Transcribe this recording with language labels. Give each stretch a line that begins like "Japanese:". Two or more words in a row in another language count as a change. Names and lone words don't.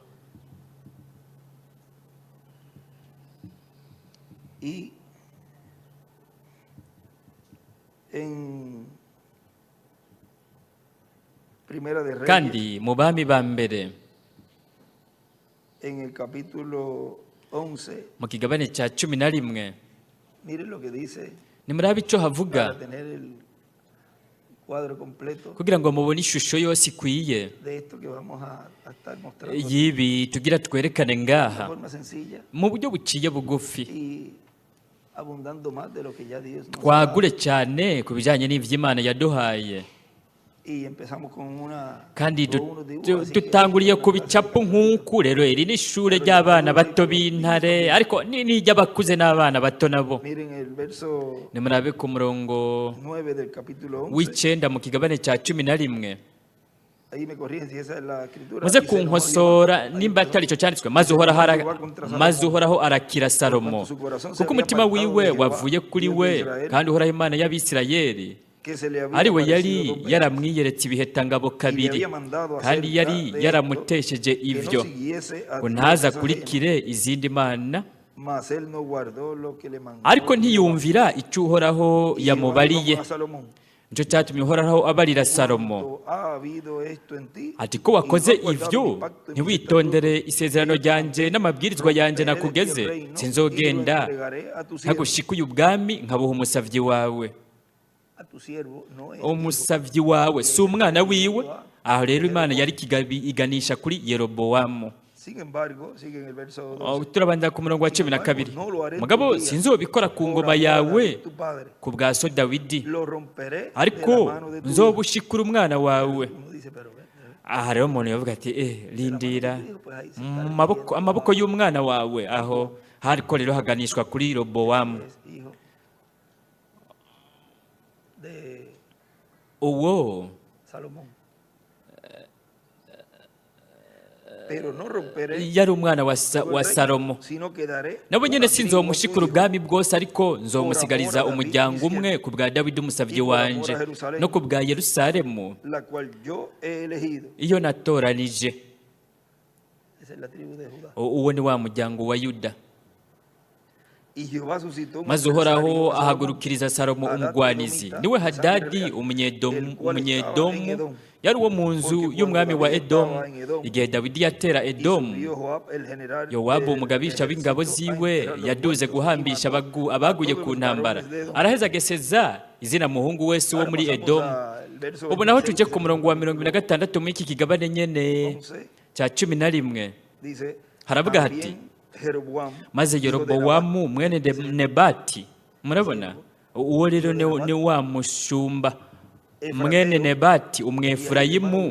Spanish: y en Primera de Reyes,
Rundi: Kandi mu bami ba mbere
Spanish: en el capítulo 11,
Rundi: mu kigabane cya 11,
Spanish: miren lo que dice
Rundi: nimurabe icyo havuga,
Spanish: para tener el cuadro completo
Rundi: kugira ngo mubone ishusho yose ikwiye
Spanish: de esto que vamos a estar mostrando
Rundi: y'ibi tugira twerekane
Spanish: de
Rundi: ngaha
Spanish: forma sencilla
Rundi: mu buryo buciye bugufi,
Spanish: y abundando más de lo que ya Dios nos ha
Rundi: twagure
Spanish: dado.
Rundi: cyane ku bijyanye n'ivy'Imana yaduhaye.
Spanish: Y empezamos con
Rundi: Kandi
Spanish: con unos dibujos así que-
Rundi: dutanguriye ku bicapo nk'uku. Rero iri ni ishure ry'abana bato b'intare, ariko n'iry'abakuze n'abana bato nabo.
Spanish: Miren el verso
Rundi: Nimurabe ku murongo
Spanish: 9 del capítulo 11.
Rundi: w'icenda mu kigabane cya 11.
Spanish: Ahí me corrigen si esa es la escritura.
Rundi: muze
Spanish: Dice,
Rundi: kunkosora
Spanish: "No,
Rundi: nimba atari icyo cyanditswe, maze uhoraho arakira Salomo, kuko umutima wiwe wavuye kuri we, kandi uhoraho Imana y'Abisirayeli
Spanish: que se le había
Rundi: ari we
Spanish: aparecido
Rundi: yari
Spanish: dos veces,
Rundi: yaramwiyeretse ibihetangabo
Spanish: y le
Rundi: kabiri,
Spanish: había mandado a
Rundi: kandi
Spanish: hacer
Rundi: yari
Spanish: de esto,
Rundi: yaramutesheje
Spanish: que no
Rundi: ivyo
Spanish: siguiese a
Rundi: ngo
Spanish: dioses
Rundi: ntazakurikire izindi mana,
Spanish: ajenos, mas él no guardó lo que le mandó.
Rundi: ariko ntiyumvira icyo uhoraho
Spanish: Y
Rundi: yamubariye.
Spanish: Jehová dijo a Salomón,
Rundi: Nicyo cyatumye uhoraho abarira Salomo
Spanish: "Cuanto ha habido esto en ti,
Rundi: ati ko wakoze
Spanish: y no has guardado
Rundi: ivyo
Spanish: mi pacto y mis
Rundi: ntiwitondere
Spanish: estatutos,
Rundi: isezerano ryanjye n'amabwirizwa yanjye
Spanish: te he de ti el
Rundi: nakugeze,
Spanish: reino,
Rundi: sinzogenda
Spanish: y lo entregaré a tu siervo,
Rundi: ntagushikuye ubwami nkabuha umusavyi wawe.
Spanish: a tu siervo, no es
Rundi: Umusavyi wawe si umwana wiwe. Aho rero Imana yari iganisha kuri Yerobowamu.
Spanish: Sin embargo, sigue en el verso 12.
Rundi: turabandira ku murongo wa cumi na kabiri. Mugabo sinzobikora ku ngoma yawe ku bwa so Dawidi,
Spanish: Lo romperé de la
Rundi: ariko
Spanish: mano de tu hijo.
Rundi: nzobushikura umwana wawe.
Spanish: Uno dice, pero
Rundi: Aha rero umuntu yavuga ati rindira, amaboko y'umwana wawe aho hariko rero haganishwa kuri Robowamu.
Spanish: es hijo de
Rundi: Uwo
Spanish: Salomón. Pero no romperé
Rundi: yari umwana wa
Spanish: todo el reino,
Rundi: Salomo.
Spanish: sino que daré
Rundi: nabo nyine
Spanish: una tribu
Rundi: sinzomushikura
Spanish: tuya,
Rundi: ubwami bwose, ariko nzomusigariza umuryango umwe ku bwa Dawidi umusabyi wanje no ku bwa Yerusalemu
Spanish: la cual yo he elegido.
Rundi: iyo natoranije.
Spanish: Esa es la tribu de Judá.
Rundi: Uwo ni wa muryango wa Yuda.
Spanish: Y Jehová suscitó un
Rundi: Maze
Spanish: adversario
Rundi: uhoraho
Spanish: a Salomón,
Rundi: ahagurukiriza Salomo umugwanizi, niwe Hadadi umunyedomu, yari uwo mu nzu y'umwami wa Edomu igihe Dawidi yatera
Spanish: y
Rundi: Edomu.
Spanish: subió Joab, el general
Rundi: Yowabu umugabisha w'ingabo ziwe yaduze guhambisha abaguye ku ntambara, araheza ageseza izina muhungu wese wo muri Edomu. Ubu naho tujye ku murongo wa 26 muri iki kigabane nyene cya 11,
Spanish: dice,
Rundi: haravuga hati, maze Yerobowamu mwene Nebati, murabona uwo rero ni wa mushumba mwene Nebati umwefurayimu.